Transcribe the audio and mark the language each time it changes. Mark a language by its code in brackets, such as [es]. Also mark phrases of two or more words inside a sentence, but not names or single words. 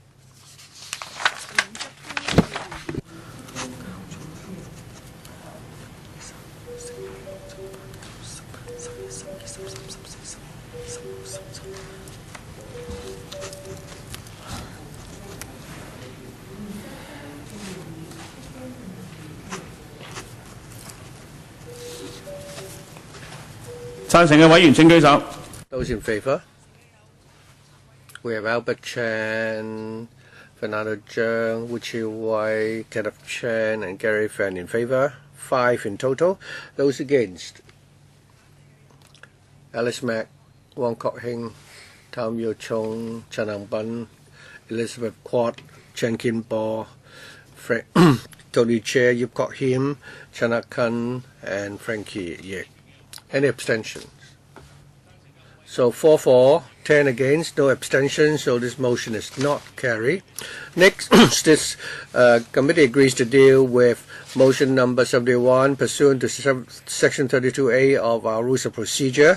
[en] Those in favor? We have Albert Chan, Fernando Zhang, Wuchi Wai, Kenneth Chen, and Gary Fan in favor. 5 in total. Those against? Alice Mack, Wong Kok Hing, Tam Yu Chung, Chanang Ban, Elizabeth Quad, Chen Kin Bo, Tony Chair, Yip Kok Him, Chanakan, and Frankie Yek. Any abstentions? So 4-4, 10 against, no abstentions, so this motion is not carried. Next, this committee agrees to deal with motion number 71 pursuant to Section 32A of our Rules of Procedure.